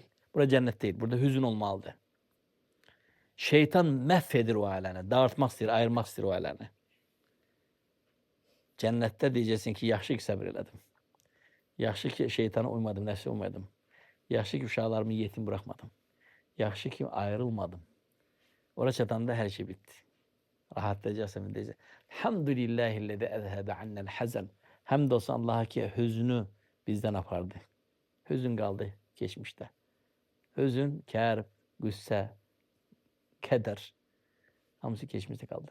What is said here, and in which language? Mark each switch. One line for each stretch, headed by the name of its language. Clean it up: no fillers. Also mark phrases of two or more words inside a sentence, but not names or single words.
Azerbaijani: Bura cənnət deyil, burada hüzün olmalıdır. Şeytan məhv edir o ailəni, dağıtmaq istəyir, ayırmaq istəyir o ailəni. Cənnətdə deyəcəksin ki, yaxşı ki səbir elədim. Yaxşı ki şeytana uymadım, nəfsə uymadım. Yaxşı ki uşaqlarımı yetim buraxmadım. Yaxşı ki ayrılmadım. Oraya çatanda her şey bitti.
Turkish: Rahatlayacaksın diyecek.
Arabic: الحمد لله الذي أذهب عنا الحزن.
Turkish: Hamdolsun Allah'a ki hüznü bizden apardı. Hüzün kaldı geçmişte. Hüzün, kâr, güsse, keder. Hamısı geçmişte kaldı.